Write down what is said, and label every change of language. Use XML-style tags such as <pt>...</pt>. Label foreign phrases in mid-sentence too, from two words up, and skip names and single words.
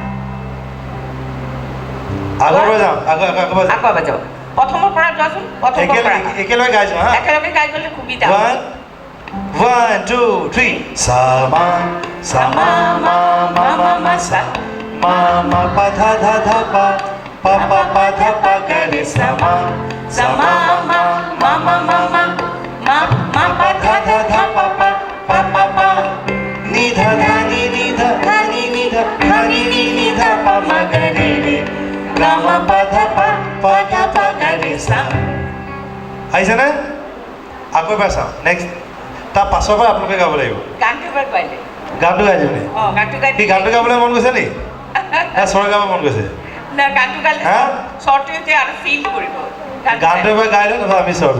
<as>আগৰ পৰা যাওঁ আকৌ যাওঁ আকৌ বাজাও প্ৰথমৰ পৰা যোৱাচোন প্ৰথমৰ পৰা একেলগে গাইছোঁ হা একেলগে গাই গ'লে সুবিধা হ'ব। 1 2 3 সামা সামা মা মা মা মা সা মা মা পা ধা ধা ধা পা পা পা পা ধা পা গা রে সামা Sama ma pa tha tha tha pa pa নি ধা ধা নি ধা tha ni da pa ma ga re re ga ma pa tha pa ga re sa আহিছেনে আকৌ এবাৰ চাওঁ নেক্সট তাৰ পাছৰ পৰা আপোনালোকে গাব লাগিব গানটো এবাৰ গাইলে গানটো গাই দিওঁ নি গানটো গাই কি গানটো গাবলৈ মন গৈছে নি না স্বৰ গাব মন গৈছে না গানটো গালে হা? শ্বৰ্টটোতে আৰু ফিল কৰিব গানটো এবাৰ গাই লওঁ নহ'লে আমি স্বৰ দিম</as>